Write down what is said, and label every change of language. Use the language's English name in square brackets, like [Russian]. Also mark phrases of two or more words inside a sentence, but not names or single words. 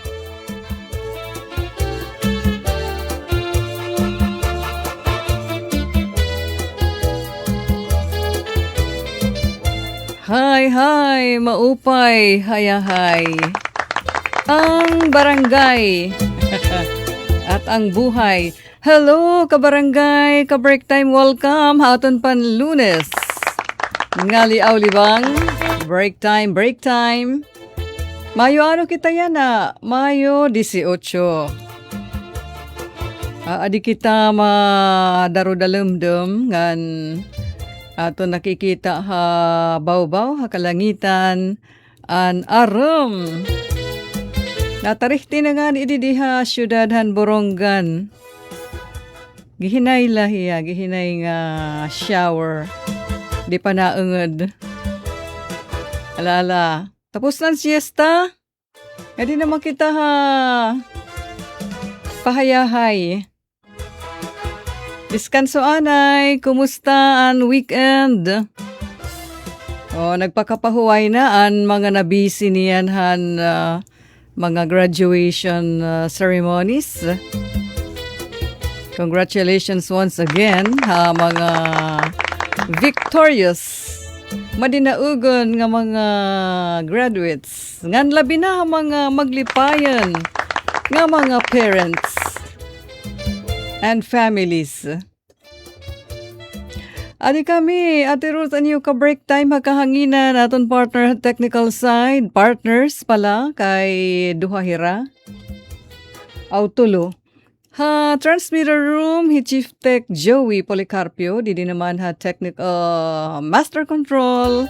[English] Hi, [Waray] maupay, hayahay. [Filipino] Ang barangay at ang buhay. [Waray] Hello, kabarangay, ka- [English] break time, welcome. [Waray] Hauton pan Lunes. Ngali Aulibang, [English] break time. [Waray] Mayo ano kita yan na? Mayo 18. Adi kita madarudalemdem ngan ato nakikita ha bawbaw ha kalangitan an aram. Natarihti na nga idi diha syudad han Borongan. Gihinay lahiya, gihinay nga shower. Di pa naungod. Alala. [Filipino] Tapos ng siesta. Hindi naman kita ha pahayahay. [Waray] Diskanso anay, kumusta ang weekend? Nagpakapahuway na ang mga nabisi niyan han mga [English] graduation ceremonies. Congratulations once again [Waray] ha mga victorious madinaugon nga mga graduates. Ngan labi na mga maglipayan nga mga [English] parents and families. [Waray] Adi kami, Ate Ruth, anyo ka [English] break time [Waray] hakahanginan aton partner [English] technical side, [Waray] partners pala kay Duhahira. Autulo. Ha transmitter room hi Chief Tech Joey Policarpio, di naman ha [English] technical master control.